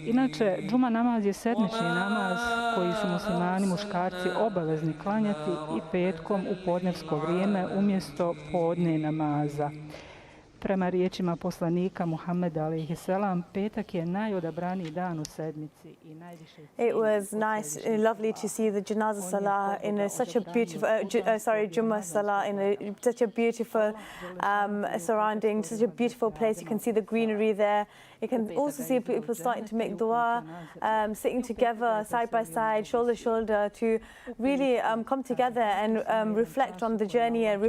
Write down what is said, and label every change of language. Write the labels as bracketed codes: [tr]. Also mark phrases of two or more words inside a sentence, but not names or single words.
[bs] Inače, džuma namaz je sedmični namaz koji su muslimani muškarci obavezni klanjati i petkom u podnevsko vrijeme umjesto podne namaza. Prema riječima poslanika Muhammeda [ar] عليه السلام, [bs] petak je najodabraniji dan u sedmici i najviše. [en] It was nice, lovely to see the [ar] جنازة صلاة [en] in such a beautiful, [ar] جمعة صلاة [en] in such a beautiful surrounding, such a beautiful place. You can see the greenery there. You can also see people starting to make dua, sitting together side by side, shoulder to shoulder, to really come together and reflect on the journey and